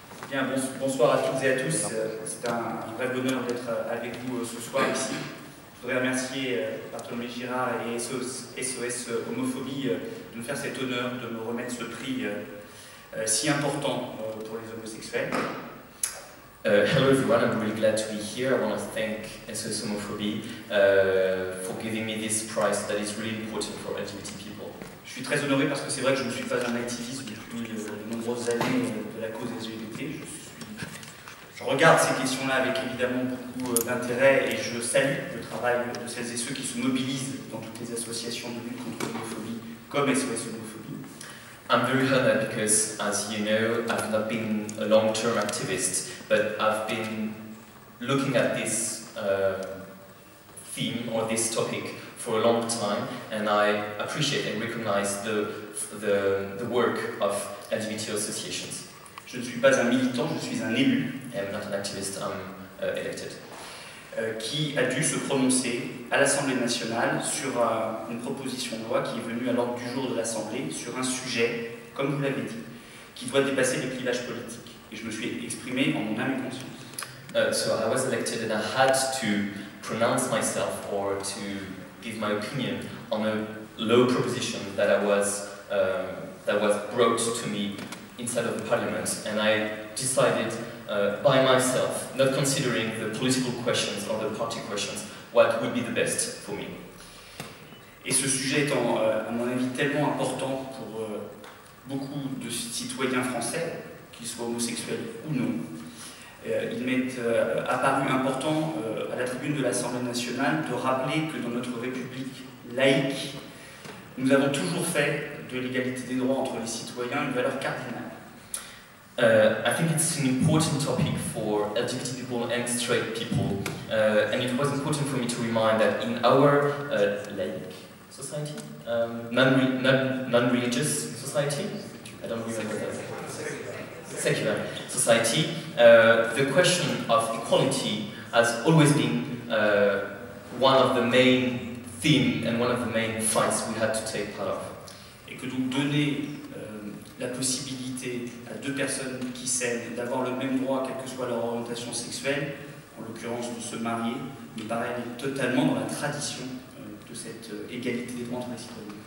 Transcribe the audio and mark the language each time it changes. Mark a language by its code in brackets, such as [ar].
[fr] Bien, bonsoir à toutes et à tous. C'est un vrai bonheur d'être avec vous ce soir ici. Je voudrais remercier Bartholomé Girard et SOS Homophobie de nous faire cet honneur de me remettre ce prix si important pour les homosexuels. [en] Hello everyone, I'm really glad to be here. I want to thank SOS Homophobie for giving me this prize that is really important for LGBT people. [fr] Je suis très honoré parce que c'est vrai que je ne suis pas un activiste depuis de nombreuses années de la cause LGBT. Je regarde ces questions-là avec évidemment beaucoup d'intérêt et je salue le travail de celles et ceux qui se mobilisent dans toutes les associations de lutte contre l'homophobie comme SOS Homophobie. [en] I'm very honored because, as you know, I've not been a long-term activist, but I've been looking at this theme or this topic for a long time, and I appreciate and recognize the work of LGBT associations. [fr] Je ne suis pas un militant, je suis un élu. [en] I'm not an activist, I'm elected. [fr] Qui a dû se prononcer à l'Assemblée nationale sur une proposition de loi qui est venue à l'ordre du jour de l'Assemblée sur un sujet, comme vous l'avez dit, qui doit dépasser les clivages politiques. Et je me suis exprimé en mon âme et conscience. [en] So I was elected and I had to pronounce myself or to give my opinion on a law proposition that was brought to me inside of the parliament, and I decided by myself, not considering the political questions or the party questions, what would be the best for me. [fr] Et ce sujet étant, à mon avis, tellement important pour beaucoup de citoyens français, qu'ils soient homosexuels ou non, il m'est apparu important à la tribune de l'Assemblée nationale de rappeler que dans notre République laïque, nous avons toujours fait de l'égalité des droits entre les citoyens une valeur cardinale. [en] I think it's an important topic for LGBT people and straight people, and it was important for me to remind that in our laic society, non-religious society, I don't remember that, secular society, the question of equality has always been one of the main themes and one of the main fights we had to take part of. [fr] Et que donc donner la possibilité à deux personnes qui s'aiment d'avoir le même droit, quelle que soit leur orientation sexuelle, en l'occurrence de se marier, me paraît totalement dans la tradition de cette égalité des droits entre les citoyens.